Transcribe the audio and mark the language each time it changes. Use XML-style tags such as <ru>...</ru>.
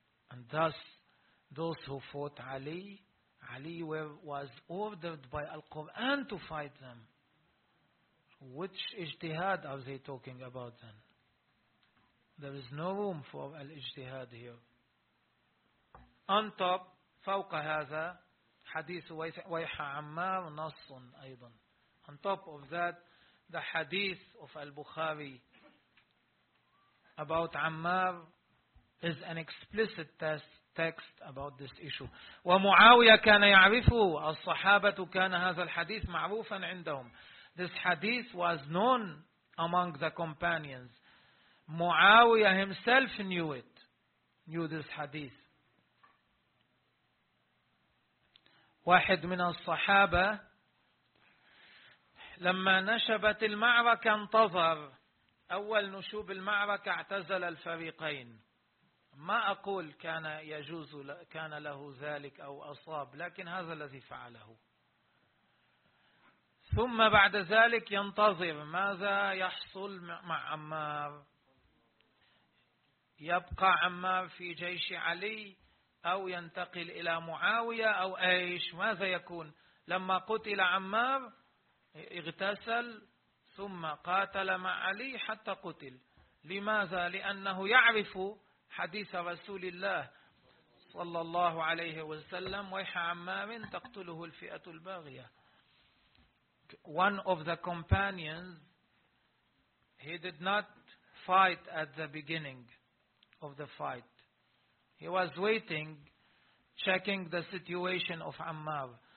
<en>And thus, those who fought Ali was ordered by Al-Quran to fight them. Which ijtihad are they talking about then? There is no room for al-ijtihad here. On top,</en> <ar>فوق هذا, حديث ويحى عمار نص أيضا.</ar> <en>On top of that, the hadith of Al-Bukhari about Ammar is an explicit test text about this issue.</en> <ar>ومعاوية كان يعرفه. الصحابة كان هذا الحديث معروفا عندهم.</ar> <en>This hadith was known among the companions. معاوية himself knew it. Knew this hadith.</en> <ar>واحد من الصحابة لما نشبت المعركة انتظر. أول نشوب المعركة اعتزل الفريقين. ما أقول كان يجوز كان له ذلك أو أصاب، لكن هذا الذي فعله. ثم بعد ذلك ينتظر ماذا يحصل مع عمار. يبقى عمار في جيش علي أو ينتقل إلى معاوية أو أيش، ماذا يكون؟ لما قتل عمار اغتسل ثم قاتل مع علي حتى قتل. لماذا؟ لأنه يعرف حديث رسول الله صلى الله عليه وسلم: ويح عمار تقتله الفئة الباغية.</ar> <en>One of the companions, he did not fight at the beginning of the fight. He was waiting, checking the situation of Ammar.</en>